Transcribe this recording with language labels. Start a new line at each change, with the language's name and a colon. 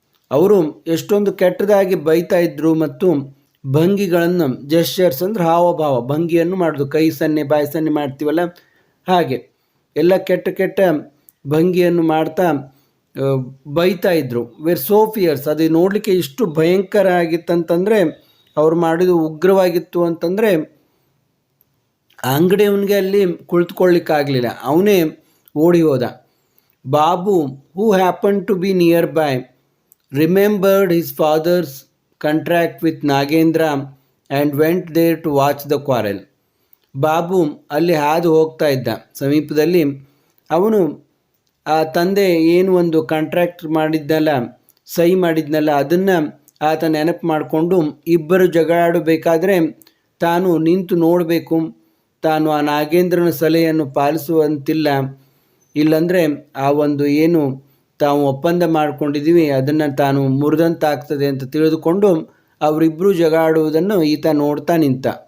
Kannada: ಅವರು ಎಷ್ಟೊಂದು ಕೆಟ್ಟದಾಗಿ ಬೈತಾ ಇದ್ದರು ಮತ್ತು ಭಂಗಿಗಳನ್ನು, ಜೆಸ್ಚರ್ಸ್ ಅಂದರೆ ಹಾವಭಾವ, ಭಂಗಿಯನ್ನು ಮಾಡೋದು, ಕೈ ಸನ್ನೆ ಬಾಯಿ ಸನ್ನೆ ಮಾಡ್ತೀವಲ್ಲ ಹಾಗೆ ಎಲ್ಲ ಕೆಟ್ಟ ಕೆಟ್ಟ ಭಂಗಿಯನ್ನು ಮಾಡ್ತಾ ಬೈತಾ ಇದ್ದರು.
English: were so fierce,
Kannada: ಅದು ನೋಡಲಿಕ್ಕೆ ಇಷ್ಟು ಭಯಂಕರ ಆಗಿತ್ತಂತಂದರೆ, ಅವ್ರು ಮಾಡಿದ್ದು ಉಗ್ರವಾಗಿತ್ತು ಅಂತಂದರೆ, ಅಂಗಡಿಯವನಿಗೆ ಅಲ್ಲಿ ಕುಳಿತುಕೊಳ್ಳಿಕ್ಕಾಗಲಿಲ್ಲ, ಅವನೇ ಓಡಿ ಹೋದ.
English: Babu, who happened to be nearby, remembered his father's contract with Nagendra and went there to watch the quarrel.
Kannada: Babu ಅಲ್ಲಿ ಹಾದು ಹೋಗ್ತಾ ಇದ್ದ ಸಮೀಪದಲ್ಲಿ. ಅವನು ಆ ತಂದೆ ಏನು ಒಂದು ಕಾಂಟ್ರಾಕ್ಟ್ ಮಾಡಿದ್ನಲ್ಲ, ಸಹಿ ಮಾಡಿದ್ನಲ್ಲ, ಅದನ್ನು ಆತ ನೆನಪು ಮಾಡಿಕೊಂಡು ಇಬ್ಬರು ಜಗಳಾಡಬೇಕಾದ್ರೆ ತಾನು ನಿಂತು ನೋಡಬೇಕು, ತಾನು ಆ ನಾಗೇಂದ್ರನ ಸಲಹೆಯನ್ನು ಪಾಲಿಸುವಂತಿಲ್ಲ, ಇಲ್ಲಂದರೆ ಆ ಒಂದು ಏನು ತಾವು ಒಪ್ಪಂದ ಮಾಡ್ಕೊಂಡಿದ್ದೀವಿ ಅದನ್ನು ತಾನು ಮುರಿದಂತಾಗ್ತದೆ ಅಂತ ತಿಳಿದುಕೊಂಡು ಅವರಿಬ್ಬರು ಜಗಾಡುವುದನ್ನು ಈತ ನೋಡ್ತಾ ನಿಂತ.